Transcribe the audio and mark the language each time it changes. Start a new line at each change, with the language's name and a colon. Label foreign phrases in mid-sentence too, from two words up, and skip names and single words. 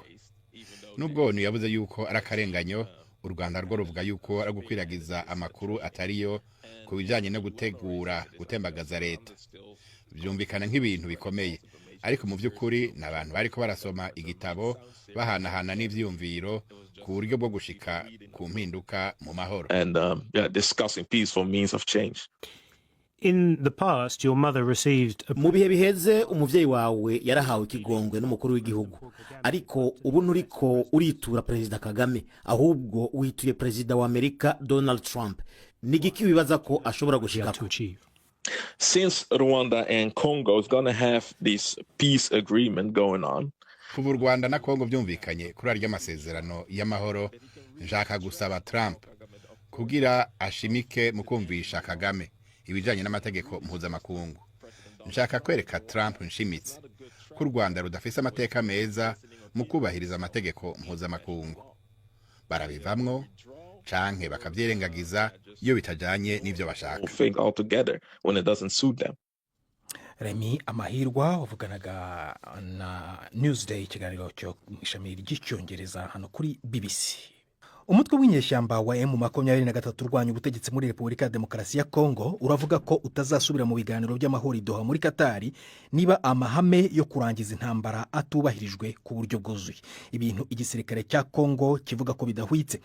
Rundi: nubwo ni yavuze yuko ari akarenganyo, u Rwanda rwo ruvuga yuko ari gukwiragiza amakuru atariyo ku bijanye no gutegura gutembagaza leta. byumvikana nk'ibintu bikomeye, ariko mu vy'ukuri n'abantu bariko barasoma igitabo bahanahana n'ivyumviro ku buryo bwo gushika ku mpinduka mu mahoro.
English: And discussing peaceful means of change. In the past, your mother received
Rundi: mu bihe biheze umuvyeyi wawe yarahawe ikigongwe n'umukuru w'igihugu, ariko ubu nturiko uritura Perezida Kagame, ahubwo wituye Perezida wa Amerika Donald Trump. nigiki wibaza ko ashobora gushika
English: to achieve. Since Rwanda and Congo is going to have this peace agreement going on,
Rundi: kuva Rwanda na Congo byumvikanye kuri arya masezerano y'amahoro, nshaka gusaba Trump kugira ashimike mu kumvisha Kagame ibijanye n'amategeko mpuzamakungu. nshaka kwereka Trump nshimitse ko Rwanda rudafise amateka meza mu kubahiriza amategeko mpuzamakungu. barabivamwo canke bakavyirengagiza iyo bitajanye n'ivyo bashaka.
English: think all together when it doesn't suit them.
Rundi: Remy Amahirwa wavuganaga na Newsday, ikiganiro cyo ishami ry'icyongereza hano kuri BBC. umutwe w'inyeshyamba wa M23 urwanya ubutegetsi muri Repubulika ya Demokarasi ya Kongo uravuga ko utazasubira mu biganiro by'amahoro i Doha muri Katari niba amahame yo kurangiza intambara atubahirijwe ku buryo bwuzuye, ibintu igisirikare cya Kongo kivuga ko bidahwitse.